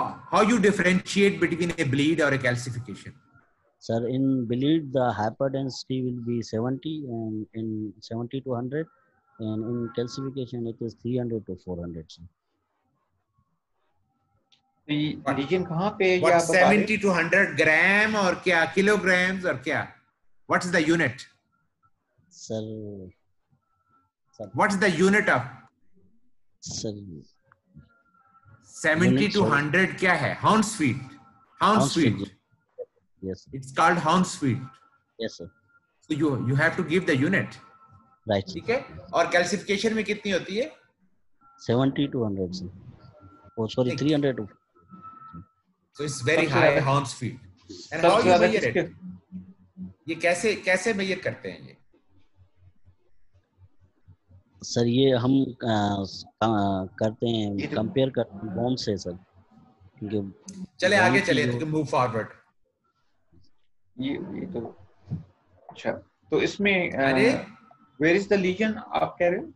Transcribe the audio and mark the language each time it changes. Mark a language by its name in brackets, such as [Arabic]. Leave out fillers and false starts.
[English] how you differentiate between a bleed or a calcification? Sir, in bleed the hyperdensity will be 70 and in 70 to 100, and in calcification it is 300 to 400 sir. [Hindi] Reason कहाँ पे है? [English] What 70 to 100 [Hindi] ग्राम और क्या kilograms और क्या? [English] What is the unit? Sir, what is the unit of? Sir, 70 to 100 [Hindi] क्या है? [English] Hounsfield. Hounsfield. Yes. It's called Hounsfield. Yes sir. So you have to give the unit. Right. [Hindi] ठीक है? और calcification में कितनी होती है? [English] 70 to 100 sir. Oh sorry, 300 to. So it's very high Hounsfield. And how you measure it? [Hindi] ये कैसे measure करते हैं ये? सर ये हम करते हैं, कंपेयर करते हैं बोन से सर। चले आगे चले, तो मूव फॉरवर्ड। ये तो अच्छा, तो इसमें [English] where is the lesion [Hindi] आप कह रहे हो?